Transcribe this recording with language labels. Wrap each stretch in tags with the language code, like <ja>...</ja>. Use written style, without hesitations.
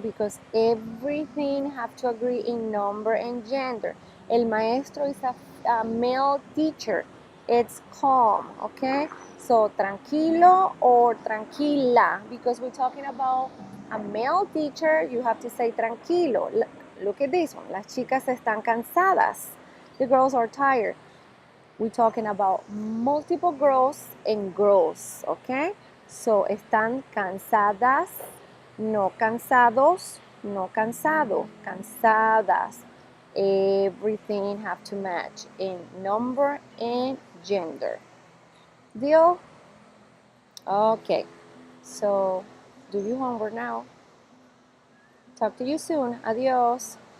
<en>Because everything have to agree in number and gender.</en> <es>El maestro</es> <en>is a male teacher. It's calm, okay? So tranquilo or tranquila, because we're talking about a male teacher, you have to say tranquilo. Look at this one.</en> <es>Las chicas están cansadas.</es> <en>The girls are tired. We're talking about multiple girls and girls, okay? So,</en> <es>están cansadas, no cansados, no cansado, cansadas.</es> <en>Everything have to match in number and gender. Deal? Okay. So, do your homework now. Talk to you soon. Adios.</en>